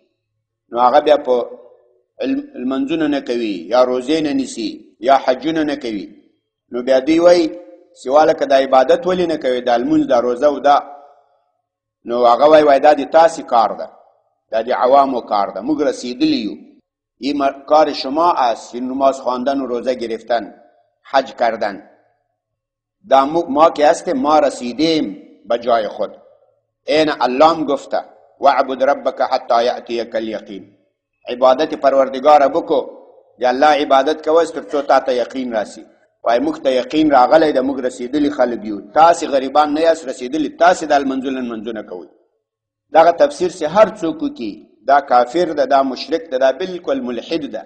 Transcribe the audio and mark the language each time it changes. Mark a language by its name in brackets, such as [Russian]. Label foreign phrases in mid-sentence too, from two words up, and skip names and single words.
[Pashto] نو هغه بیا په لمنځونه نه کوي، یا روزې نه نیسي، یا حجونه نه کوي. نو بیا دوی وایي چې واله که دا عبادت ولې نه کوي، دا لمونځ، دا روزه او دا، نو هغه وایي دا د تاسې کار ده، دا د عوامو کار ده، موږ رسیدلی یو. [Persian] این کار شما است، نماز خواندن و روزه گرفتن، حج کردن. دا ما که هستیم، ما رسیدیم به جای خود. این اللهم گفته [Arabic] وعبد ربک حتی یأتیک الیقین، [Persian] عبادت پروردگار بکو، [Pashto] د الله عبادت کوه تر څو تا ته یقین راسي. وای موږ ته یقین راغلی ده، موږ رسیدلی خلک یو، تاسې غریبان نه یاست رسیدلی، تاسې دا لمنځونه کوئ. دغه تفسیر چې هر څوک وکړي دا کافر ده، دا مشرک ده، دا بالکل ملحد ده.